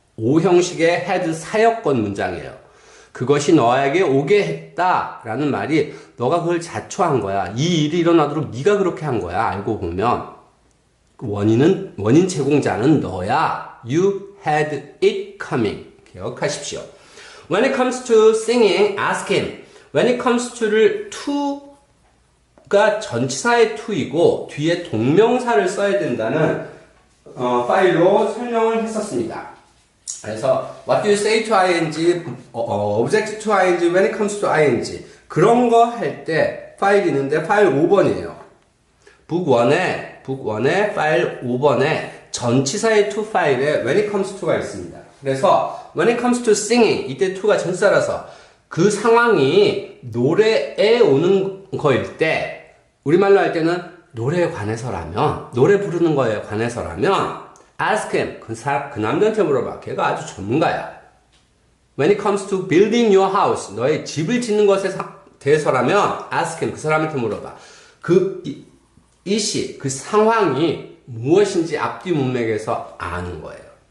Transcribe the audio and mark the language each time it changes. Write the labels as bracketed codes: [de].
[ko] 오형식의 had 사역권 문장이에요. 그것이 너에게 오게 했다라는 말이 너가 그걸 자초한 거야. 이 일이 일어나도록 네가 그렇게 한 거야. 알고 보면 원인 제공자는 너야. [en] You had it coming. 기억하십시오. When it comes to singing, ask him. [ko] When it comes to를 to가 전치사의 to이고 뒤에 동명사를 써야 된다는 파일로 설명을 했었습니다. 그래서 what do you say to ing, object to ing, when it comes to ing 그런 거 할 때 파일이 있는데 파일 5번이에요. 북 1의 파일 5번에 전치사의 to 파일에 when it comes to가 있습니다. 그래서 when it comes to singing 이때 to가 전치사라서 그 상황이 노래에 오는 거일 때 우리말로 할 때는 노래에 관해서라면 노래 부르는 거에 관해서라면 [en] ask him [ko] 그 남자한테 물어봐. 걔가 아주 전문가야. [en] When it comes to building your house [ko] 너의 집을 짓는 것에 대해서라면 [en] ask him [ko] 그 사람한테 물어봐. 그 상황이 무엇인지 앞뒤 문맥에서 아는 거예요.